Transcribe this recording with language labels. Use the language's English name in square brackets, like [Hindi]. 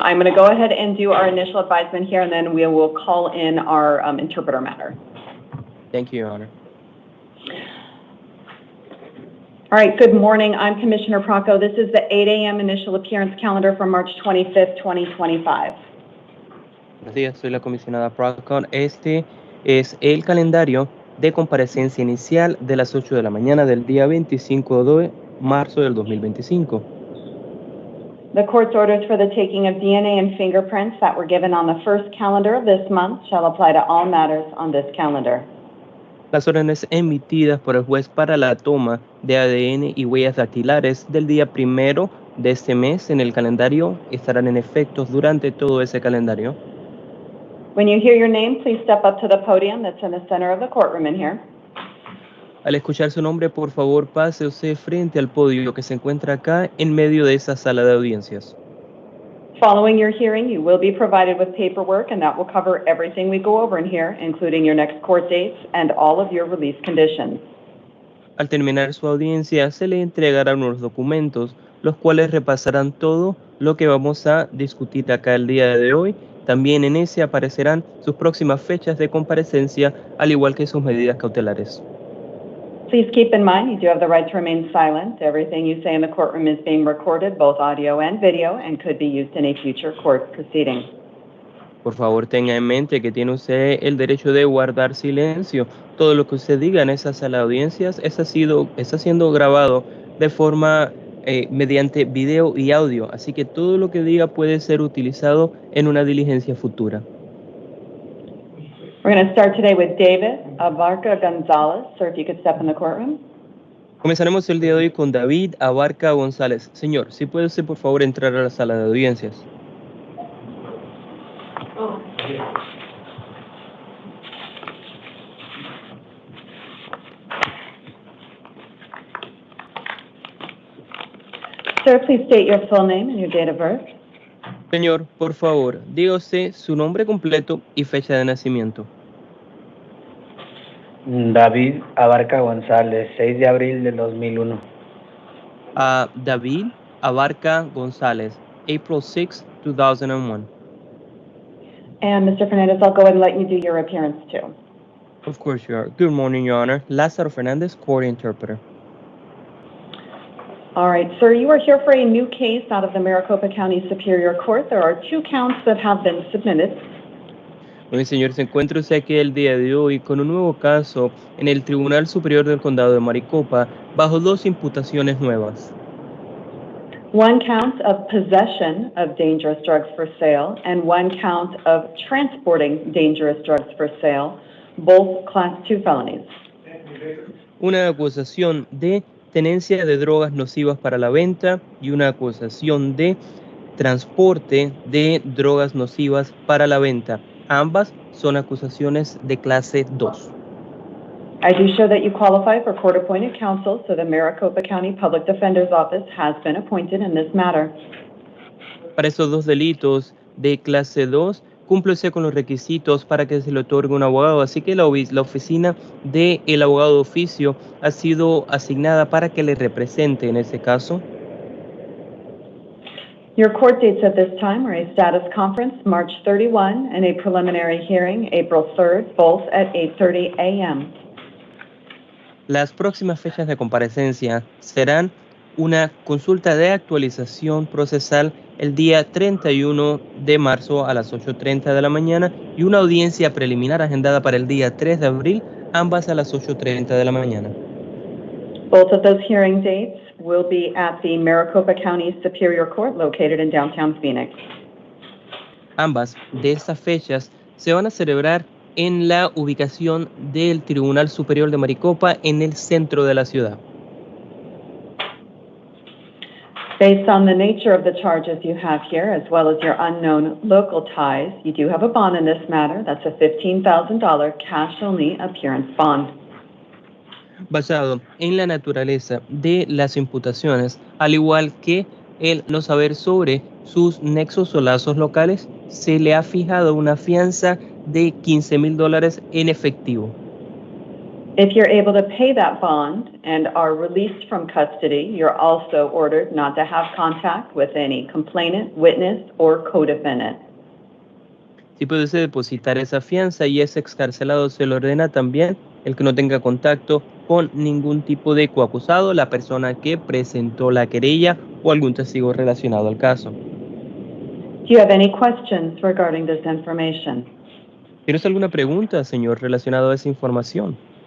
[English] I'm going to go ahead and do our initial advisement here, and then we will call in our interpreter matter. Thank you, Your Honor. All right, good morning. I'm Commissioner Procco. This is the 8 a.m. initial appearance calendar for March 25th, 2025. [Spanish] Buenos días, soy la comisionada Procco. Este es el calendario de comparecencia inicial de las 8 de la mañana del día 25 de marzo del 2025. [English] The court's orders for the taking of DNA and fingerprints that were given on the first calendar of this month shall apply to all matters on this calendar. [Spanish] Las órdenes emitidas por el juez para la toma de ADN y huellas dactilares del día 1 de este mes en el calendario estarán en efecto durante todo ese calendario. [English] When you hear your name, please step up to the podium that's in the center of the courtroom in here. [Spanish] Al escuchar su nombre, por favor, pásese frente al podio que se encuentra acá en medio de esa sala de audiencias. [English] Following your hearing, you will be provided with paperwork, and that will cover everything we go over in here, including your next court dates and all of your release conditions. [Spanish] Al terminar su audiencia, se le entregarán unos documentos, los cuales repasarán todo lo que vamos a discutir acá el día de hoy. También en ese aparecerán sus próximas fechas de comparecencia, al igual que sus medidas cautelares. [English] Please keep in mind you do have the right to remain silent. Everything you say in the courtroom is being recorded, both audio and video, and could be used in a future court proceeding. [Spanish] Por favor, tenga en mente que tiene usted el derecho de guardar silencio. Todo lo que usted diga en esa sala de audiencias está siendo grabado de forma mediante video y audio, así que todo lo que diga puede ser utilizado en una diligencia futura. [English] We're going to start today with David Abarca Gonzalez. Sir, if you could step in the courtroom. [Spanish] Comenzaremos el día de hoy con David Abarca González. Señor, si puede usted por favor entrar a la sala de audiencias. [English] Sir, please state your full name and your date of birth. [Spanish] Señor, por favor, diga usted su nombre completo y fecha de nacimiento. David Abarca González, 6 de abril del 2001. [English] David Abarca González, April 6, 2001. And Mr. Fernandez, I'll go ahead and let you do your appearance too. Of course you are. Good morning, Your Honor. Lázaro Fernandez, court interpreter. All right, sir, you are here for a new case out of the Maricopa County Superior Court. There are 2 counts that have been submitted. [Spanish] Muy bien, señor, se encuentra usted aquí el día de hoy con un nuevo caso en el Tribunal Superior del Condado de Maricopa bajo 2 imputaciones nuevas. [English] 1 count of possession of dangerous drugs for sale and 1 count of transporting dangerous drugs for sale, both Class 2 felonies. [Spanish] Una acusación de tenencia de drogas nocivas para la venta y una acusación de transporte de drogas nocivas para la venta. Ambas son acusaciones de clase 2. [English] I do show that you qualify for court-appointed counsel, so the Maricopa County Public Defender's Office has been appointed in this matter. [Spanish] Para esos 2 delitos de clase 2, cúmplese con los requisitos para que se le otorgue un abogado, así que la oficina del abogado de oficio ha sido asignada para que le represente en ese caso. [English] Your court dates at this time are a status conference, March 31, and a preliminary hearing, April 3rd, both at 8:30 a.m. [Spanish] Las próximas fechas de comparecencia serán una consulta de actualización procesal el día 31 de marzo a las 8:30 de la mañana y una audiencia preliminar agendada para el día 3 de abril, ambas a las 8:30 de la mañana. [English] Both of those hearing dates will be at the Maricopa County Superior Court located in downtown Phoenix. [Spanish] Ambas de estas fechas se van a celebrar en la ubicación del Tribunal Superior de Maricopa en el centro de la ciudad. [English] Based on the nature of the charges you have here, as well as your unknown local ties, you do have a bond in this matter. That's a $15,000 cash-only appearance bond. [Spanish] Basado en la naturaleza de las imputaciones, al igual que el no saber sobre sus nexos o lazos locales, se le ha fijado una fianza de $15,000 en efectivo. [English] If you're able to pay that bond and are released from custody, you're also ordered not to have contact with any complainant, witness, or co-defendant. [Spanish] Si puede depositar esa fianza y es excarcelado, se le ordena también el que no tenga contacto con ningún tipo de coacusado, la persona que presentó la querella o algún testigo relacionado al caso. [English] Do you have any questions regarding this information? [Spanish] ¿Tienes alguna pregunta, señor, relacionado a esa información?